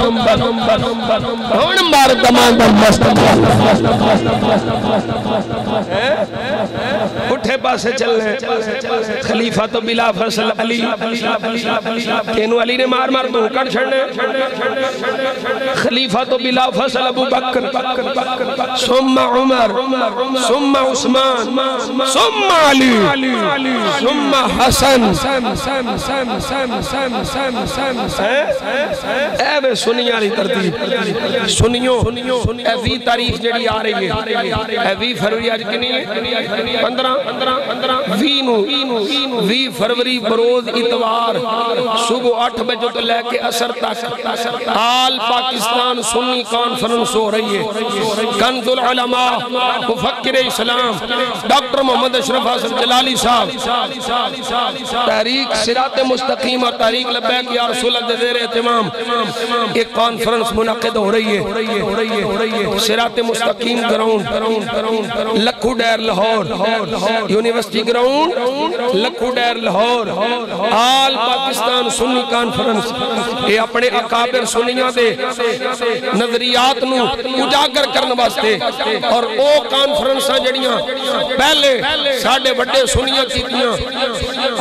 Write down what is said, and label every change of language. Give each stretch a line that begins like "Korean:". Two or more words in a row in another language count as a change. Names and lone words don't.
Punjabi: ہن مار دمادم مست اٹھے پاسے چلنے. خلیفہ تو
Arabic: بلا فصل
Punjabi: علی، کہنوں علی نے مار مار توں کر چھڈنے. خلیفہ تو
Arabic: بلا فصل
Punjabi: ابو بکر، ثم عمر، ثم عثمان، ثم علی، ثم حسن. اے سنیاں والی ترتیب سنیو. اے 20 تاریخ جیہڑی آ رہی ہے، 20 فروری اج کتنی ہے? 20 فروری بروز اتوار صبح 8 بجے توں لے کے عصر تک آل پاکستان سنی کانفرنس ہو رہی ہے. کنز العلماء مفکر اسلام ڈاکٹر محمد اشرف آصف جلالی صاحب تحریک صراط مستقیم اور تحریک لبیک یا رسول اللہ دے زیر اہتمام اک کانفرنس منعقد ہو رہی ہے. صراط مستقیم گراؤنڈ لکھو ڈیر لاہور، یونیورسٹی گراؤنڈ لکھو ڈیر لاہور، آل پاکستان سنی کانفرنس. یہ اپنے اکابر سنیاں دے نظریات نوں اجاگر کرنے واسطے اور او کانفرنساں جیہڑیاں پہلے ساڈے بڑے سنیاں کیتیاں.